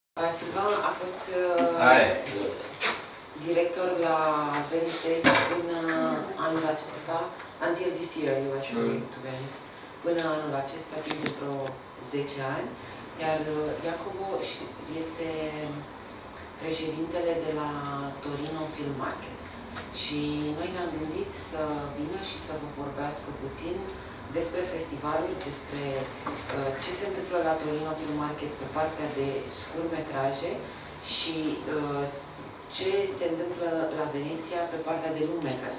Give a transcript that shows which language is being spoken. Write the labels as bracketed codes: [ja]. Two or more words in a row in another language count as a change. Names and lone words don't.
[ro] Sylvain a fost director la Venice până anul acesta, [en] until this year you were going to Venice, [ro] până anul acesta, timp de vreo 10 ani, iar Jacopo este președintele de la Torino Film Market. Și noi ne-am gândit să vină și să vă vorbească puțin despre festivalul, despre ce se întâmplă la Torino Film Market pe partea de scurtmetraje și ce se întâmplă la Veneția pe partea de lungmetraje.